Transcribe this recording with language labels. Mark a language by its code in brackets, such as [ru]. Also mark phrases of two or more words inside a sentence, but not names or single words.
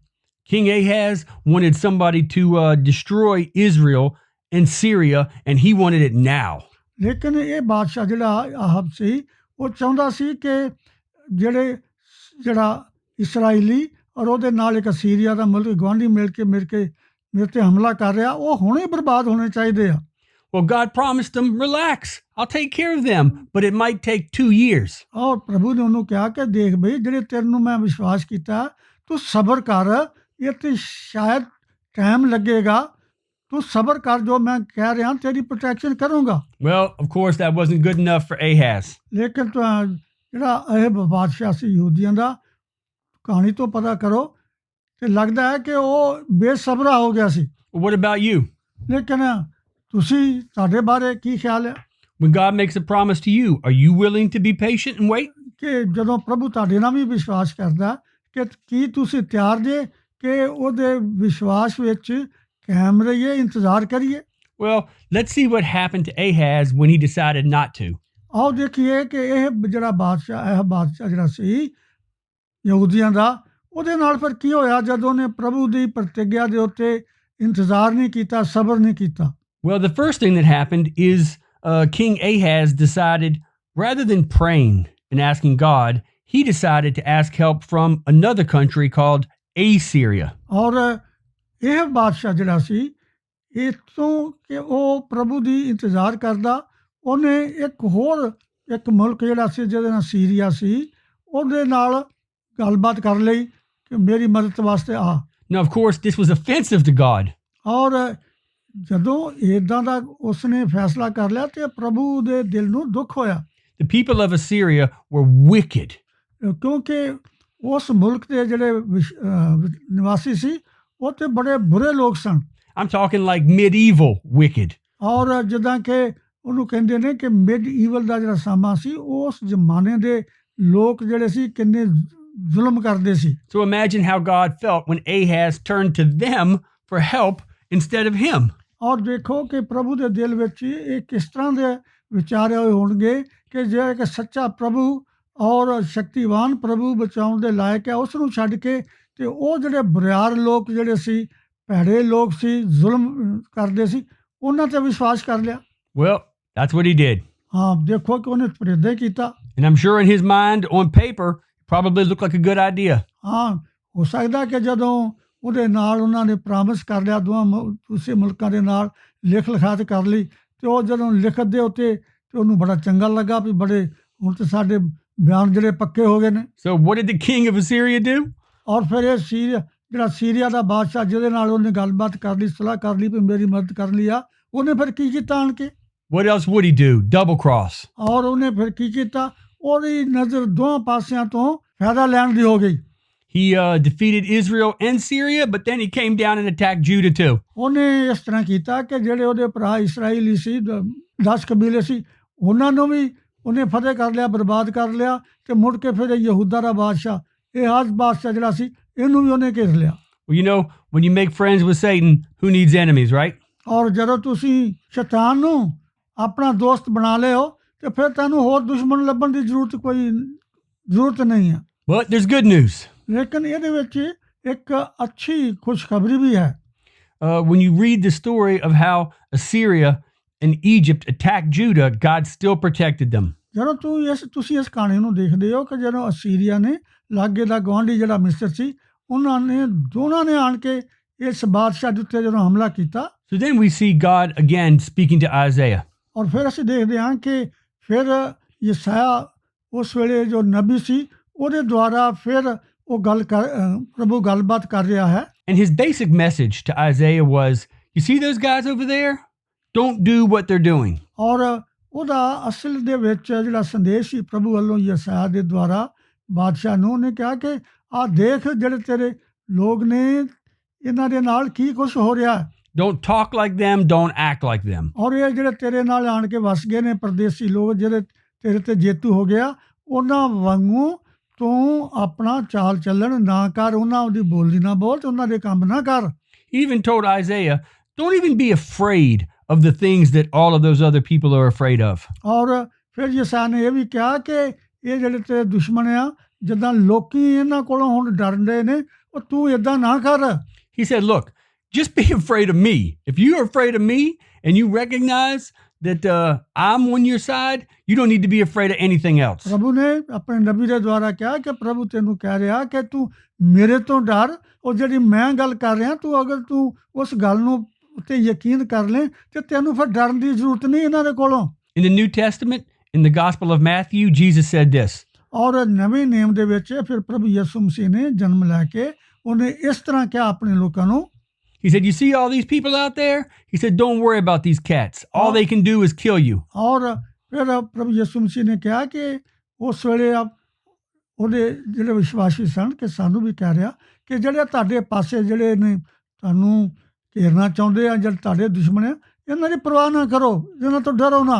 [en] King Ahaz wanted somebody to destroy Israel and Syria, and he wanted it now. [pa] ਲੇਕਿਨ ਇਹ ਬਾਦਸ਼ਾਹ ਜਿਹੜਾ ਆਹਬ ਸੀ ਉਹ ਚਾਹੁੰਦਾ ਸੀ ਕਿ ਜਿਹੜਾ ਇਸਰਾਈਲੀ ਔਰ ਉਹਦੇ ਨਾਲ ਇੱਕ ਸੀਰੀਆ ਦਾ ਮੁਲਕ ਗੁਆਂਢੀ ਮਿਲ ਕੇ ਮੇਰੇ ਤੇ ਹਮਲਾ ਕਰ ਰਿਹਾ ਉਹ ਹੁਣੇ ਬਰਬਾਦ ਹੋਣੇ ਚਾਹੀਦੇ ਆ। [en] Well, God promised them, relax, I'll take care of them, but it might take 2 years. [pa] ਔਰ ਪ੍ਰਭੂ ਨੇ ਉਹਨੂੰ ਕਿਹਾ ਕਿ ਦੇਖ ਬਈ ਜਿਹੜੇ ਤੈਨੂੰ ਮੈਂ ਵਿਸ਼ਵਾਸ ਕੀਤਾ ਤੂੰ ਸਬਰ ਕਰ, ਇਹ ਤੇ ਸ਼ਾਇਦ ਟਾਈਮ ਲੱਗੇਗਾ, ਤੂੰ ਸਬਰ ਕਰ, ਜੋ ਮੈਂ ਕਹਿ ਰਿਹਾ ਤੇਰੀ ਪ੍ਰੋਟੈਕਸ਼ਨ ਕਰੂੰਗਾ। [en] Well, of course, that wasn't good enough for Ahaz. [pa] ਲੇਕਿਨ ਜਿਹੜਾ ਇਹ ਬਾਦਸ਼ਾਹ ਸੀ ਯਹੂਦੀਆਂ ਦਾ, ਕਹਾਣੀ ਤੋਂ ਪਤਾ ਕਰੋ ਤੇ ਲੱਗਦਾ ਹੈ ਕਿ ਉਹ ਬੇਸਬਰਾ ਹੋ ਗਿਆ ਸੀ। [en] What about you? [pa] ਲੇਕਿਨ ਤੁਸੀਂ ਤੁਹਾਡੇ ਬਾਰੇ ਕੀ ਖਿਆਲ ਹੈ? [en] When God makes a promise to you, are you willing to be patient and wait? [pa] ਕਿ ਜਦੋਂ ਪ੍ਰਭੂ ਤੁਹਾਡੇ ਨਾਲ ਵੀ ਵਿਸ਼ਵਾਸ ਕਰਦਾ ਕਿ ਕੀ ਤੁਸੀਂ ਤਿਆਰ ਜੇ ਕਿ ਉਹਦੇ ਵਿਸ਼ਵਾਸ ਵਿੱਚ ਕਾਇਮ ਰਹੀਏ, ਇੰਤਜ਼ਾਰ ਕਰੀਏ? [en] Well, let's see what happened to Ahaz when he decided not to. [pa] ਆਓ ਦੇਖੀਏ ਕਿ ਇਹ ਬਾਦਸ਼ਾਹ ਜਿਹੜਾ ਸੀ ਯਹੂਦੀਆਂ ਦਾ, ਉਹਦੇ ਨਾਲ ਫਿਰ ਕੀ ਹੋਇਆ ਜਦੋਂ ਉਹਨੇ ਪ੍ਰਭੂ ਦੀ ਪ੍ਰਤਿਗਿਆ ਦੇ ਉੱਤੇ ਇੰਤਜ਼ਾਰ ਨਹੀਂ ਕੀਤਾ, ਸਬਰ ਨਹੀਂ ਕੀਤਾ। [en] Well, the first thing that happened is King Ahaz decided, rather than praying and asking God, he decided to ask help from another country called Assyria. [pa] ਔਰ ਇਹ ਬਾਦਸ਼ਾਹ ਜਿਹੜਾ ਸੀ ਇਤੋਂ ਕਿ ਉਹ ਪ੍ਰਭੂ ਦੀ ਇੰਤਜ਼ਾਰ ਕਰਦਾ, ਉਹਨੇ ਇੱਕ ਮੁਲਕ ਜਿਹੜਾ ਸੀ ਜਿਹਦੇ ਨਾਲ ਸੀਰੀਆ ਸੀ ਉਹਦੇ ਨਾਲ ਗੱਲਬਾਤ ਕਰ ਲਈ ਕਿ ਮੇਰੀ ਮਦਦ ਵਾਸਤੇ ਆ। [en] Now, of course, this was offensive to God. [pa] ਔਰ ਜਦੋਂ ਇੱਦਾਂ ਦਾ ਉਸਨੇ ਫੈਸਲਾ ਕਰ ਲਿਆ ਤੇ ਪ੍ਰਭੂ ਦੇ ਦਿਲ ਨੂੰ ਦੁੱਖ ਹੋਇਆ। [en] The people of Assyria were wicked. [pa] ਕਿਉਂਕਿ ਉਸ ਮੁਲਕ ਦੇ ਜਿਹੜੇ ਨਿਵਾਸੀ ਸੀ ਉਹ ਤੇ ਬੜੇ ਬੁਰੇ ਲੋਕ ਸਨ। [en] I'm talking like medieval wicked. [pa] ਔਰ ਜਿੱਦਾਂ ਕਿ ਉਹਨੂੰ ਕਹਿੰਦੇ ਨੇ ਕਿ ਮਿਡ-ਈਵਲ ਦਾ ਜਿਹੜਾ ਸਮਾਂ ਸੀ ਉਸ ਜ਼ਮਾਨੇ ਦੇ ਲੋਕ ਜਿਹੜੇ ਸੀ ਕਿੰਨੇ ਜ਼ੁਲਮ ਕਰਦੇ ਸੀ। [en] So imagine how God felt when Ahaz turned to them for help instead of him. [pa] ਔਰ ਦੇਖੋ ਕਿ ਪ੍ਰਭੂ ਦੇ ਦਿਲ ਵਿੱਚ ਇਹ ਕਿਸ ਤਰ੍ਹਾਂ ਦੇ ਵਿਚਾਰੇ ਹੋਏ ਹੋਣਗੇ ਕਿ ਜਿਹੜਾ ਕਿ ਸੱਚਾ ਪ੍ਰਭੂ ਔਰ ਸ਼ਕਤੀਵਾਨ ਪ੍ਰਭੂ ਬਚਾਉਣ ਦੇ ਲਾਇਕ ਹੈ ਉਸ ਨੂੰ ਛੱਡ ਕੇ ਤੇ ਉਹ ਜਿਹੜੇ ਬੁਰਿਆਰ ਲੋਕ ਜਿਹੜੇ ਸੀ, ਭੈੜੇ ਲੋਕ ਸੀ, ਜ਼ੁਲਮ ਕਰਦੇ ਸੀ, ਉਹਨਾਂ ਤੇ ਵਿਸ਼ਵਾਸ ਕਰ ਲਿਆ। [en] Well, that's what he did. [pa] ਹਾਂ, ਦੇਖੋ ਕਿ ਉਹਨੇ ਪ੍ਰੇਦੇ ਕੀਤਾ। [en] And I'm sure in his mind, on paper, it probably looked like a good idea. [pa] ਹਾਂ, ਹੋ ਸਕਦਾ ਕਿ ਜਦੋਂ ਉਹਦੇ ਨਾਲ ਉਹਨਾਂ ਨੇ ਪ੍ਰਾਮਿਸ ਕਰ ਲਿਆ ਦੋਵਾਂ ਦੂਸਰੇ ਮੁਲਕਾਂ ਦੇ ਨਾਲ ਲਿਖ ਲਿਖਾਤ ਕਰ ਲਈ ਤੇ ਉਹ ਜਦੋਂ ਲਿਖਤ ਦੇ ਉੱਤੇ ਤੇ ਉਹਨੂੰ ਬੜਾ ਚੰਗਾ ਲੱਗਾ ਵੀ ਬੜੇ ਹੁਣ ਤੇ ਸਾਡੇ ਬਿਆਨ ਜਿਹੜੇ ਪੱਕੇ ਹੋ ਗਏ ਨੇ। [en] So what did the king of Assyria do? [pa] ਔਰ ਫਿਰ ਇਹ ਸੀਰੀਆ ਦਾ ਬਾਦਸ਼ਾਹ ਜਿਹਦੇ ਨਾਲ ਉਹਨੇ ਗੱਲਬਾਤ ਕਰ ਲਈ, ਸਲਾਹ ਕਰ ਲਈ ਵੀ ਮੇਰੀ ਮਦਦ ਕਰਨ ਲਈ ਆ, ਉਹਨੇ ਫਿਰ ਕੀ ਕੀਤਾ ਆਣ ਕੇ? [en] What else would he do? Double cross. [pa] ਔਰ ਉਹਨੇ ਫਿਰ ਕੀ ਕੀਤਾ? ਉਹਦੀ ਨਜ਼ਰ ਦੋਹਾਂ ਪਾਸਿਆਂ ਤੋਂ ਫਾਇਦਾ ਲੈਣ ਦੀ ਹੋ ਗਈ। [en] He defeated Israel and Syria, but then he came down and attacked Judah too. [pa] ਉਹਨੇ ਇਸ ਤਰ੍ਹਾਂ ਕੀਤਾ ਕਿ ਜਿਹੜੇ ਉਹਦੇ ਭਰਾ ਇਸਰਾਈਲੀ ਸੀ, 10 ਕਬੀਲੇ ਸੀ, ਉਹਨਾਂ ਨੂੰ ਵੀ ਉਹਨੇ ਫਤਿਹ ਕਰ ਲਿਆ, ਬਰਬਾਦ ਕਰ ਲਿਆ ਤੇ ਮੁੜ ਕੇ ਫਿਰ ਯਹੂਦਾ ਦਾ ਬਾਦਸ਼ਾਹ ਆਹਾਜ਼ ਬਾਦਸ਼ਾਹ ਜਿਹੜਾ ਸੀ ਇਹਨੂੰ ਵੀ ਉਹਨੇ ਘੇਰ ਲਿਆ। [en] Well, you know, when you make friends with Satan, who needs enemies, right? [pa] ਔਰ ਜਦੋਂ ਤੁਸੀਂ ਸ਼ੈਤਾਨ ਨੂੰ ਆਪਣਾ ਦੋਸਤ ਬਣਾ ਲਿਓ ਤੇ ਫਿਰ ਤੁਹਾਨੂੰ ਹੋਰ ਦੁਸ਼ਮਣ ਲੱਭਣ ਦੀ ਜ਼ਰੂਰਤ ਨਹੀਂ ਹੈ। [en] But there's good news. [pa] ਲੇਕਿਨ ਇਹਦੇ ਵਿੱਚ ਇੱਕ ਅੱਛੀ ਖੁਸ਼ਖਬਰੀ ਵੀ ਹੈ। [en] When you read the story of how Assyria and Egypt attacked Judah, God still protected them. [pa] ਜਦੋਂ ਤੁਸੀਂ ਇਸ ਕਹਾਣੀ ਨੂੰ ਦੇਖਦੇ ਹੋ ਕਿ ਜਦੋਂ ਅਸੀਰੀਆ ਨੇ ਲਾਗੇ ਦਾ ਗੁਆਂਢੀ ਜਿਹੜਾ ਮਿਸਰ ਸੀ ਦੋਨਾਂ ਨੇ ਆਣ ਕੇ ਇਸ ਬਾਦਸ਼ਾਹ ਦੇ ਉੱਤੇ ਜਦੋਂ ਹਮਲਾ ਕੀਤਾ। [en] So then we see God again speaking to Isaiah. [pa] ਔਰ ਫਿਰ ਅਸੀਂ ਦੇਖਦੇ ਹਾਂ ਕਿ ਫਿਰ ਯਸਾਇਆ ਉਸ ਵੇਲੇ ਜੋ ਨਬੀ ਸੀ ਉਹਦੇ ਦੁਆਰਾ ਫਿਰ ਉਹ ਪ੍ਰਭੂ ਗੱਲਬਾਤ ਕਰ ਰਿਹਾ ਹੈ। [en] And his basic message to Isaiah was, you see those guys over there? Don't do what they're doing. [pa] ਔਰ ਉਹਦਾ ਅਸਲ ਦੇ ਵਿੱਚ ਜਿਹੜਾ ਸੰਦੇਸ਼ ਸੀ ਪ੍ਰਭੂ ਵੱਲੋਂ ਯਸਾਇਆ ਦੇ ਦੁਆਰਾ ਬਾਦਸ਼ਾਹ ਨੂੰ ਉਹਨੇ ਕਿਹਾ ਕਿ ਆਹ ਦੇਖ ਜਿਹੜੇ ਤੇਰੇ ਲੋਕ ਨੇ ਇਹਨਾਂ ਦੇ ਨਾਲ ਕੀ ਕੁਛ ਹੋ ਰਿਹਾ ਹੈ। [en] Don't talk like them, don't act like them. [pa] ਔਰ ਇਹ ਜਿਹੜੇ ਤੇਰੇ ਨਾਲ ਆਣ ਕੇ ਵਸ ਗਏ ਨੇ ਪਰਦੇਸੀ ਲੋਕ ਜਿਹੜੇ ਤੇਰੇ ਤੇ ਜੇਤੂ ਹੋ ਗਿਆ, ਉਹਨਾਂ ਵਾਂਗੂ ਤੂੰ ਆਪਣਾ ਚਾਲ ਚੱਲਣ ਨਾ ਕਰ, ਉਹਨਾਂ ਦੀ ਬੋਲੀ ਨਾ ਬੋਲ ਤੇ ਉਹਨਾਂ ਦੇ ਕੰਮ ਨਾ ਕਰ। [en] He even told Isaiah, don't even be afraid of the things that all of those other people are afraid of. [pa] ਔਰ ਫਿਰ ਯਸਾਇਆ ਨੇ ਇਹ ਵੀ ਕਿਹਾ ਕਿ ਇਹ ਜਿਹੜੇ ਤੇਰੇ ਦੁਸ਼ਮਣ ਆ, ਜਿੱਦਾਂ ਲੋਕੀ ਇਹਨਾਂ ਕੋਲੋਂ ਹੁਣ ਡਰਦੇ ਨੇ, ਉਹ ਤੂੰ ਏਦਾਂ ਨਾ ਕਰ। [en] He said, look, just be afraid of me. If you're afraid of me and you recognize that I'm on your side, you don't need to be afraid of anything else. [pa] ਪ੍ਰਭੂ ਨੇ ਆਪਣੇ ਨਬੀ ਦੇ ਦੁਆਰਾ ਕਿਹਾ ਕਿ ਪ੍ਰਭੂ ਤੈਨੂੰ ਕਹਿ ਰਿਹਾ ਕਿ ਤੂੰ ਮੇਰੇ ਤੋਂ ਡਰ, ਉਹ ਜਿਹੜੀ ਮੈਂ ਗੱਲ ਕਰ ਰਿਹਾ, ਤੂੰ ਅਗਰ ਤੂੰ ਉਸ ਗੱਲ ਨੂੰ ਉੱਤੇ ਯਕੀਨ ਕਰ ਲੈ ਤੇ ਤੈਨੂੰ ਫਿਰ ਡਰਨ ਦੀ ਜ਼ਰੂਰਤ ਨਹੀਂ ਇਹਨਾਂ ਦੇ ਕੋਲੋਂ। [en] In the New Testament, in the Gospel of Matthew, Jesus said this. [pa] ਔਰ ਨਵੇਂ ਨੇਮ ਦੇ ਵਿੱਚ ਫਿਰ ਪ੍ਰਭੂ ਯਿਸੂ ਮਸੀਹ ਨੇ ਜਨਮ ਲੈ ਕੇ ਉਹਨੇ ਇਸ ਤਰ੍ਹਾਂ ਕਿਹਾ ਆਪਣੇ ਲੋਕਾਂ ਨੂੰ। [en] He said, you see all these people out there? He said, don't worry about these cats. All they can do is kill you. [pa] ਔਰ ਫਿਰ ਪ੍ਰਭੂ ਯਿਸੂ ਮਸੀਹ ਨੇ ਕਿਹਾ ਕਿ ਉਸ ਵੇਲੇ ਉਹਦੇ ਜਿਹੜੇ ਵਿਸ਼ਵਾਸੀ ਸਨ ਕਿ ਸਾਨੂੰ ਵੀ ਕਹਿ ਰਿਹਾ ਕਿ ਜਿਹੜੇ ਤੁਹਾਡੇ ਪਾਸੇ ਜਿਹੜੇ ਨੇ ਤੁਹਾਨੂੰ ਘੇਰਨਾ ਚਾਹੁੰਦੇ ਆ, ਜਿਹੜੇ ਤੁਹਾਡੇ ਦੁਸ਼ਮਣ ਆ, ਇਹਨਾਂ ਦੀ ਪਰਵਾਹ ਨਾ ਕਰੋ, ਇਹਨਾਂ ਤੋਂ ਡਰੋ ਨਾ।